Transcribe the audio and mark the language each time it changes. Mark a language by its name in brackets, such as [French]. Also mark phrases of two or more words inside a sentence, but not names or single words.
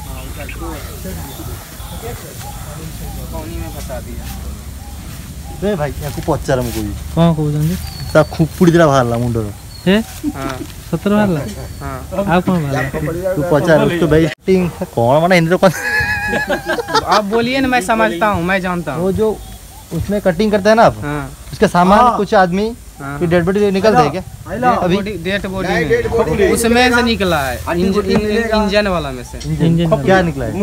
[Odia] ଭାଇ ୟାକୁ ପଚାର ମୁଁ କହିବି କ'ଣ କହୁଛନ୍ତି ତା ଖୁପୁଡ଼ି ଦିଟା ବାହାରିଲା ମୁଣ୍ଡର ସତରେ ବାହାରିଲା ଆଉ କ'ଣ ବାହାରିଲା ତୁ ପଚାର ତୁ ଭାଇ କ'ଣ ମାନେ ହିନ୍ଦୀରେ [Hindi] आप बोलिए ना मैं समझता हूँ मैं जानता हूँ। वो जो उसमें कटिंग करते हैं ना आप उसके सामान कुछ आदमी की [English] dead body [Hindi] निकलते हैं क्या अभी [English] dead body [Hindi] उसमें से निकला है इंजन वाला में से क्या निकला है